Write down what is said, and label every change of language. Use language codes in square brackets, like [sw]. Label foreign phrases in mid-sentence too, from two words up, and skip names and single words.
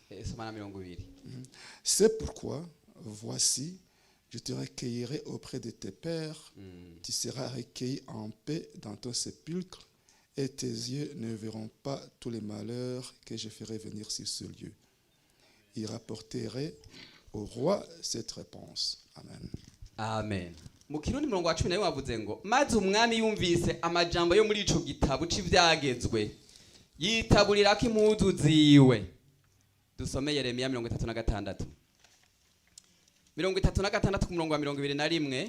[fr] C'est pourquoi, voici, je te recueillerai auprès de tes pères, tu seras recueilli en paix dans ton sépulcre, et tes yeux ne verront pas tous les malheurs que je ferai venir sur ce lieu. Il rapporterait au roi cette réponse. Amen. Amen. [rn] Mu Kirundi murongo wa 11 wavuze ngo maze umwami yumvise amajambo yo muri ico gitabo c'ivyagezwe yitaburirako impuzu ziwe. Dusome Yeremiya 36 36 ku murongo wa 21